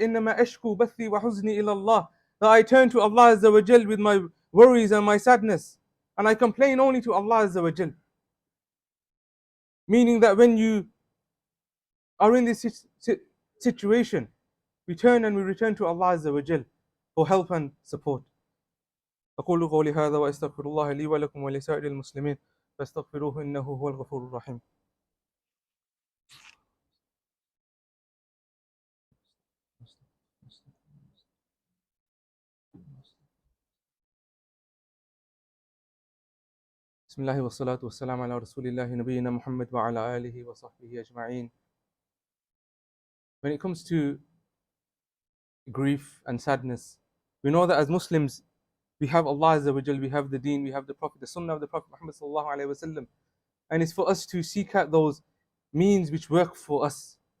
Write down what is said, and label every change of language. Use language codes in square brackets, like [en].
[ar] إِنَّمَا أَشْكُو بَثِّي وَحُزْنِي إِلَى اللَّهِ, [en] that I turn to Allah Azza wa Jal with my worries and my sadness, and I complain only to Allah Azza wa Jal. Meaning that when you are in this situation, we turn and we return to Allah Azza wa Jal for help and support. [ar] أقول قولي هذا وأستغفر الله لي ولكم ولسائر المسلمين فاستغفروه إنه هو الغفور الرحيم. بسم الله والصلاة والسلام على رسول الله نبينا محمد وعلى آله وصحبه أجمعين. [en] When it comes to grief and sadness, we know that as Muslims, we have Allah Azza wa Jal, we have the Deen, we have the Prophet, the Sunnah of the Prophet Muhammad sallallahu alaihi wasallam, and it's for us to seek out those means which work for us.